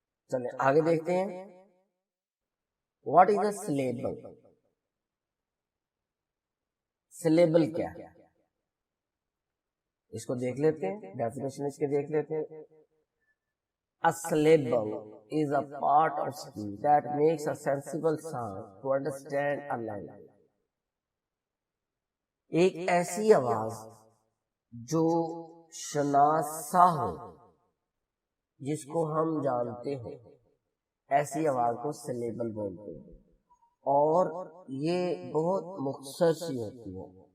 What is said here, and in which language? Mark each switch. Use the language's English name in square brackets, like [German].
[Urdu] چلیں آگے دیکھتے ہیں [English] What is a syllable. [Urdu] Syllable کیا ہے اس کو دیکھ لیتے ہیں، ڈیفینیشن اس کے دیکھ لیتے ہیں. [English] A syllable is a part of speech that makes a sensible sound to understand a language. [Urdu] ایک ایسی آواز جو شناسا ہو، جس کو ہم جانتے ہو، ایسی آواز کو سلیبل بولتے ہیں، اور یہ بہت مختصر سی ہوتی ہے.